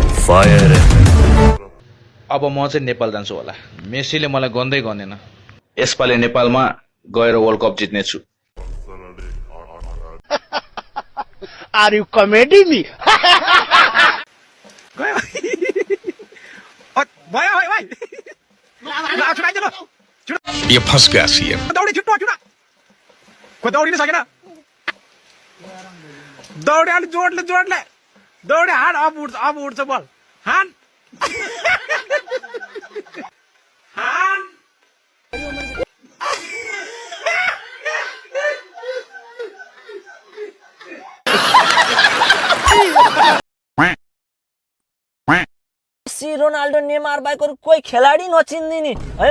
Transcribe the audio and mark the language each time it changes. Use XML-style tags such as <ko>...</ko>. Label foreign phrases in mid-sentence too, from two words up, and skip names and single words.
<ne>अब म चाहिँ नेपाल जान्छु होला। मेसीले मलाई गन्दै गनेन। यसपालि नेपालमा गएर वर्ल्ड कप जित्नेछु।</ne> <en>Are you comedy me?</en> <ne>गयो भयो भाइ भाइ ल छुटाइदिनु</ne> <hi>ये फंस गया सीएम।</hi> <ne>दौडी छिट्टो छिटो कोही दौडिन सकेन दौडी अलि जोडले जोडले दौडी हान अब उड्छ बल हान हान मेसी रोनाल्डो नेमार बाहेक अरू कोही खेलाडी नचिन्दिने हैन</ne>